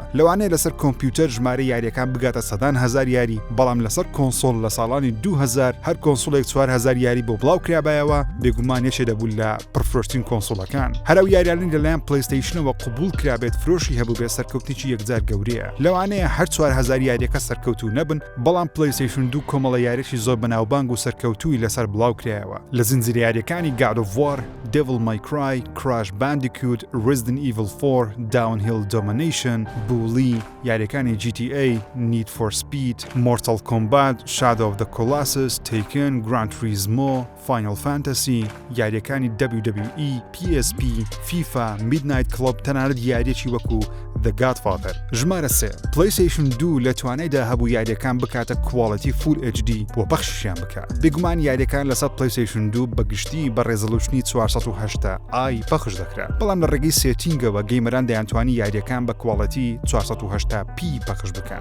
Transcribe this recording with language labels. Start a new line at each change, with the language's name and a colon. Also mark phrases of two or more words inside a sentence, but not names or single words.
Central Kurdish: لەوانەیە لەسەر کۆمپیوتەر ژمارە یاریەکان بگاتە 100,000 یاری بەڵام لەسەر کۆنسۆل لە ساڵانی 2000 هەر کۆنسۆلێک 4000 یاری بۆ بڵاو کرابایەوە بێگومان یەکێ دەبوو لە پرفرۆشترین کۆنسۆلەکان. هەرو یاریانی لەلایەن PlayStationەوە قبول کرابێت فرۆشی هەبوو بێ سەرکەوتێکی یەکجار گەورەیە. لەوانەیە هەر 4000 یاریەکە سەرکەوتوو نەبن بەڵام PlayStation 2 کۆمەڵە یاریەکی زۆر بەناوبانگ و سەرکەوتووی لەسەر بڵاو کرایەوە. لە زنجیرە یاریەکانی God of War، Devil May Cry، Crash Bandicoot، Resident Evil 4، Downhill Domination، Bully، یاریەکانی GTA، Need for Speed، Mortal Kombat، Shadow of the Colossus، Taken، Gran Turismo، Final Fantasy، یاریەکانی WWE، PSP، FIFA، Midnight Club تەنانەت یاریەکی وەکو The Godfather. ژمارە 3 PlayStation 2 لە توانایدا هەبوو یاریەکان بکاتە کوالەتی
English: Full HD
Central Kurdish: بۆ بەخشیان بکات. بێگومان یاریەکان لەسەر PlayStation 2 بەگشتی بە ڕێزەلوشنی 480i پەخش دەکرا. بەڵام لە ڕێگەی سێتینگەوە گەیمەران دەیانتوانی یاریەکان بە کوالەتی 480p پەخش بکەن.